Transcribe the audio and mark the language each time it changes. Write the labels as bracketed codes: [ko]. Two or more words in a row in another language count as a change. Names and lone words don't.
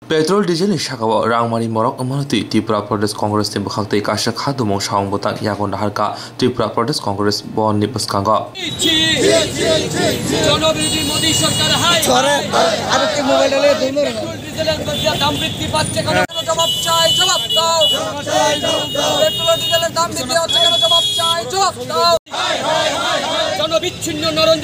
[trp] पेट्रोल डिजेल नि सागाव रांगमानि मरक अमनति त्रिपुरा प्रदेश कांग्रेस नि बखाक्तै काशा खादुमं सावं बता यागन हारका त्रिपुरा प्रदेश कांग्रेस बन नि बसकांग [bn] জনবিরোধী মোদি সরকার হাই আরে তে মোবাইল ডালে দুনো পেট্রোল ডিজেলের দাম বৃদ্ধি পাচ্ছে কেন জবাব চাই জবাব দাও পেট্রোল ডিজেলের দাম বৃদ্ধি হচ্ছে কেন জবাব চাই জবাব দাও জনবিচ্ছিন্ন নরেন্দ্র